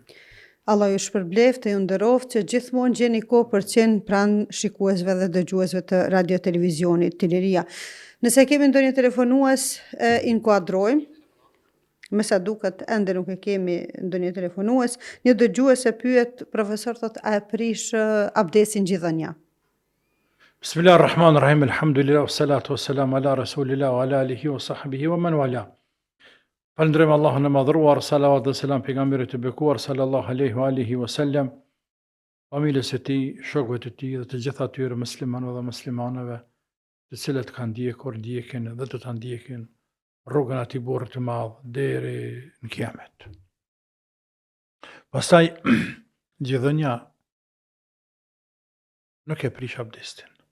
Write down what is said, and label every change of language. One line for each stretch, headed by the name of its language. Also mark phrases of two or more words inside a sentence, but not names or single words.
Albanian: Allah ju shpërbleft e ju nderoft që gjithmonë gjeni kohë për të qenë pranë shikuesve dhe dëgjuesve të Radio Televizionit Iliria. Nëse kemi ndonjë telefonues, inkuadrojmë. Me sa duket ende nuk e kemi ndonjë telefonues, një dëgjues e pyet, profesor thot, a e prish abdesin gjithënja?
Arabic: بسم الله الرحمن الرحيم الحمد لله والصلاة والسلام على رسول الله وعلى آله وصحبه ومن والاه.
Albanian: Falënderojmë Allahun e madhruar, salavat dhe selam pejgamberit të bekuar
Arabic: صلى الله عليه وعلى آله وسلم,
Albanian: familjes së tij, shokëve të tij dhe të gjithë atyre muslimanëve dhe muslimanëve, të cilët kanë ndjekur, ndjekin dhe do ta ndjekin rrugën ati burrit të madh deri në kiamet. Pastaj gjithënja nuk e prish abdestin.